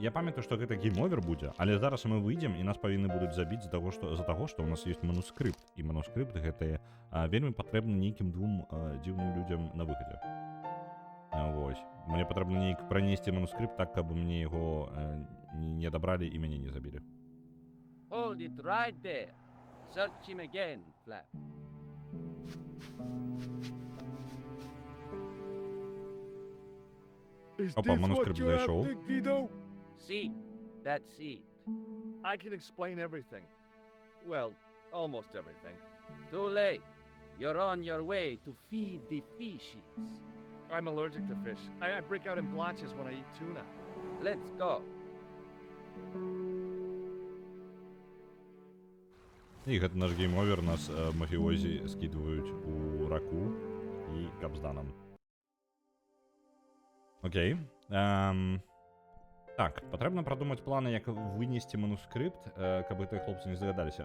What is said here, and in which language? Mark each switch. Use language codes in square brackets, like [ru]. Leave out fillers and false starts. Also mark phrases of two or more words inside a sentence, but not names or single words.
[be] Я памятаю, што гэта гейм-овер будзе, але зараз мы выйдзем, і нас павінны будуць забіць з-за таго, што ў нас ёсць манускрыпт. І манускрыпт гэты вельмі патрэбны нейкім двум дзіўным людзям на выхадзе. Вось. Мне патрэбна нейк пранесці манускрыпт так, каб мне яго не адабралі і мяне не забілі. [en] Hold it right there. Search him again, Flap. [uk] Опа, манускрипт зайшов. [en] See, that's it. I can explain everything. Well, almost everything. Too late. You're on your way to feed the fishes. I'm allergic to fish. I break out in blotches when I eat tuna. Let's go. [be] І гэта наш гейм-овер, нас мафіозі скидваюць у раку і капзданам. Окей. Так, патрэбна прадумаць планы, як вынесці манускрыпт, каб гэтыя хлопцы не здагадаліся.